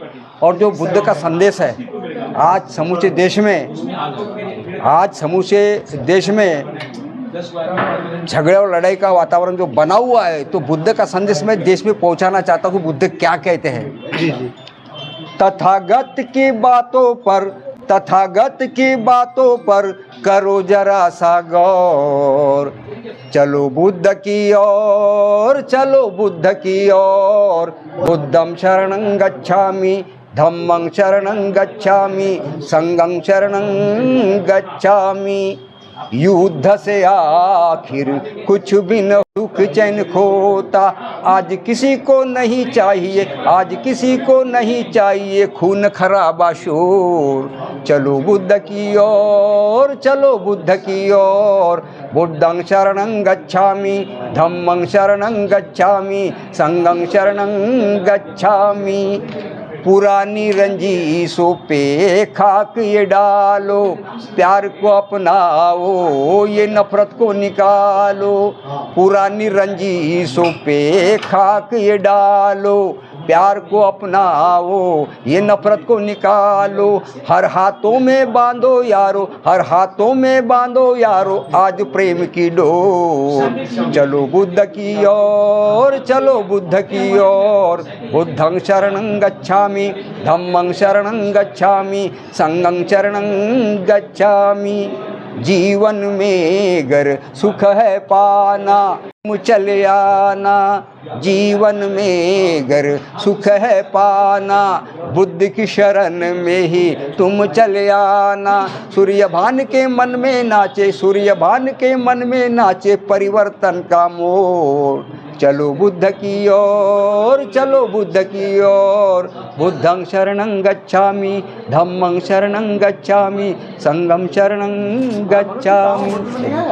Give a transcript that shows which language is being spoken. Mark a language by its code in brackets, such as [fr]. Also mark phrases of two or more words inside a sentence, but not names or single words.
[hi] और जो बुद्ध का संदेश है आज समूचे देश में झगड़े और लड़ाई का वातावरण जो बना हुआ है, तो बुद्ध का संदेश मैं देश में पहुँचाना चाहता हूँ। बुद्ध क्या कहते हैं? तथागत की बातों पर करो जरा सा गौर, चलो बुद्ध की ओर, [pi] बुद्धं शरणं गच्छामि, धम्मं शरणं गच्छामि, संघं शरणं गच्छामि। [hi] युद्ध से आखिर कुछ भी न सुख चैन खोता, आज किसी को नहीं चाहिए खून खराबा शोर। चलो बुद्ध की ओर, [pi] बुद्धं शरणं गच्छामि, धम्मं शरणं गच्छामि, संघं शरणं गच्छामि। [hi] पुरानी रंजीशों पे खाक ये डालो, प्यार को अपनाओ, ये नफरत को निकालो। पुरानी रंजीशों पे खाक ये डालो, प्यार को अपनाओ, ये नफरत को निकालो। हर हाथों में बांधो यारो, आज प्रेम की डोर। चलो बुद्ध की ओर, [pi] बुद्धं शरणं गच्छामि, धम्मं शरणं गच्छामि, संघं शरणं गच्छामि। [hi] जीवन में अगर सुख है पाना तुम चले आना, जीवन में अगर सुख है पाना बुद्ध की शरण में ही तुम चले आना। सूर्यभान के मन में नाचे परिवर्तन का मोर। चलो बुद्ध की ओर, [pi] बुद्धं शरणं गच्छामि, धम्मं शरणं गच्छामि, संघं शरणं गच्छामि।